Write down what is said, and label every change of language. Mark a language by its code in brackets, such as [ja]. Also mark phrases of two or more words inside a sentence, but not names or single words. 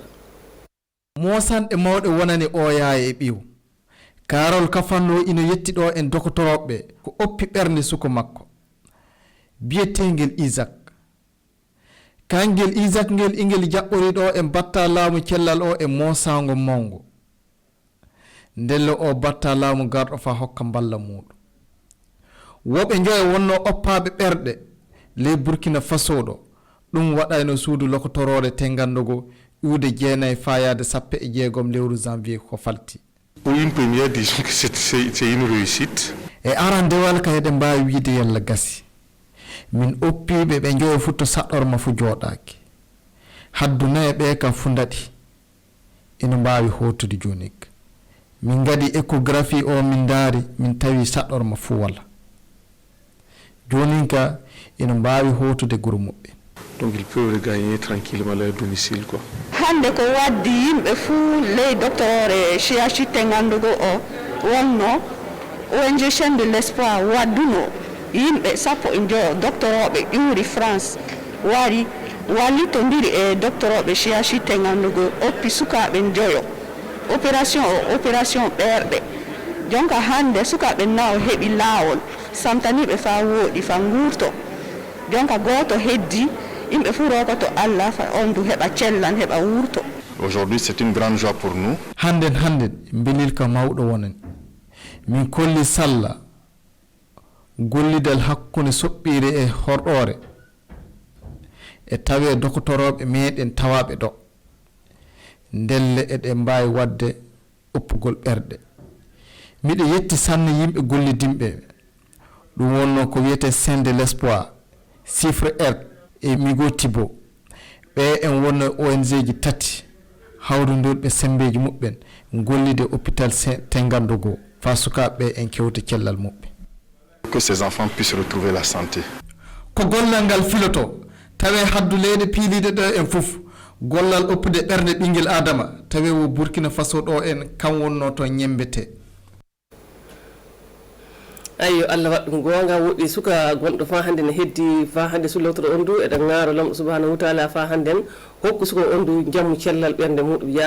[ff] mosanɗe mawɗe wonani oyaye e ɓiw karol kafanno ina yetti ɗo en dokotoroɓe ko oppi ɓernde suko makko biyetegel Isaac kangel Isaac ngel ingel jaɓɓori ɗo e batta laamu cellal o e mosango mawgo ndelle o batta laamu garɗo fa hokka balla muɗum woɓe joye wonno oppaɓe ɓerɗe ley Burkina Faso ɗo ɗum waɗayno suudu lokotorore tengandogo iwde jeenayi fayade 16 lewru janvier ko falti. [fr] Pour une première, disons que c'est une réussite. [ff] e arandewal ka eɗen mbawi wiide yalla gasi min oppiɓe ɓe joyo futto saɗɗorma fu jooɗaki hadduna e ɓe kam fu daɗi ina mbawi hotude jonik min gadi échographie o min daari min tawi saɗɗorma fu wala jonin ka ina mbawi hotude guro muɓɓe. [fr] Donc ils peuvent regagner tranquillement leur domicile quoi. [ff] hande ko waddi yimɓe fuu ley docteur e CHU tengandugo o wonno ONG Chaine de l'Espoir wadduno yimɓe 15 doctoroɓe ƴuuri France wari wallitodiri e doctoroɓe CHU tengandugo oppi sukaɓe joyo opération ɓerɗe jonka hande sukaɓe naw heeɓi laawol samtaniɓe fa wooɗi fa guurto jonka goto heddi yimɓe fu rokoto Allah fa on du heɓa cellan heɓa wurto. [fr] Aujourd'hui c'est une grande joie pour nous. [ff] Handen belil ka mawɗo wonen min kolli salla gollidal hakkunde soɓɓire e horɗore e tawe dokotoroɓe meɗen tawaɓe ɗo ndelle eɗen mbawi wadde oppugol ɓerɗe miɗe yetti sanne yimɓe gollidimɓe ɗum wonno ko wiyete Chaine de l'Espoir chiffre R e Migo Tibo ɓe en wonno ONG ji tati hawrudurɓe sembeji muɓɓen gollide hôpital tengandogo fa sukaɓe en kewte cellal muɓɓe [fr] Que ces enfants puissent retrouver la santé. [ff] ko gollal ngal filoto tawe haddu leyɗe piiliɗe ɗo en fof gollal oppude ɓernde ɓinguel adama tawe wo Burkina Faso ɗo en kam wonno to ñembete. ayo Allah waɗɗum gonga woɗɗi suka gonɗo fa hande ne heddi fa hande sulawtoro on du eɗen gaaro lamɗo [ar] سبحانه وتعالى [ff] fa handen hokku suka on du jammu cellal ɓernde muɗum ya